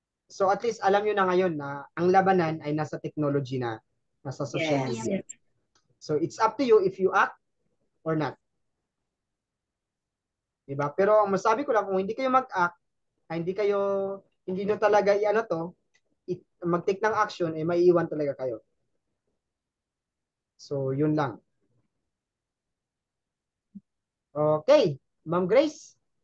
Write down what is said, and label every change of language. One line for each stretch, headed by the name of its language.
Filipino: So at least alam nyo na ngayon na ang labanan ay nasa technology na, nasa social
English: Yes. media. So it's up to you if you act or not.
Filipino: Diba? Pero ang masabi ko lang, kung hindi kayo mag-act, hindi nyo talaga i-ano to,
English: mag-take ng action,
Filipino: eh maiiwan talaga kayo. So yun lang.
English: Okay. Ma'am Grace?